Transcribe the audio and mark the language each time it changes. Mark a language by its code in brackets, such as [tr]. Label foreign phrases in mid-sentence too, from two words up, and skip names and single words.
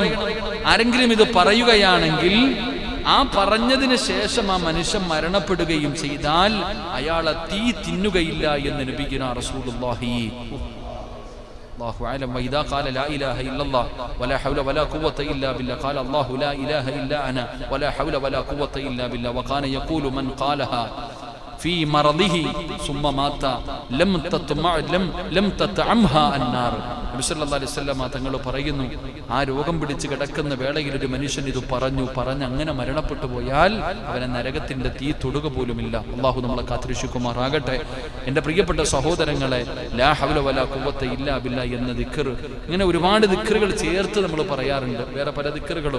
[ml] ആരെങ്കിലും ഇത് പറയുകയാണെങ്കിൽ, ആ പറഞ്ഞതിന് ശേഷം ആ മനുഷ്യൻ മരണപ്പെടുകയും ചെയ്താൽ അയാളെ തീ തിന്നുകയില്ല എന്ന് [ar] نبينا رسول الله الله أعلم. وإذا قال لا إله إلا الله ولا حول ولا قوة إلا بالله قال الله لا إله إلا أنا ولا حول ولا قوة إلا بالله وكان يقول من قالها في مرضه ثم مات لم تطعمها النار. [ml] നബി [ar] صلى الله عليه وسلم [ml] തങ്ങൾ പറയുന്നു, ആ രോഗം പിടിച്ച് കിടക്കുന്ന വേളയിൽ ഒരു മനുഷ്യൻ ഇത് പറഞ്ഞ് അങ്ങനെ മരണപ്പെട്ടു പോയാൽ അവനെ നരകത്തിന്റെ തീ തൊടുക പോലുമില്ല. അള്ളാഹു നമ്മളെ കാത്തുരക്ഷിക്കുമാറാകട്ടെ. എൻ്റെ പ്രിയപ്പെട്ട സഹോദരങ്ങളെ, [ar] لا حول ولا قوة إلا بالله [ml] എന്ന ദിക്ർ, ഇങ്ങനെ ഒരുപാട് ദിക്റുകൾ ചേർത്ത് നമ്മൾ പറയാറുണ്ട്, വേറെ പല ദിക്റുകളും.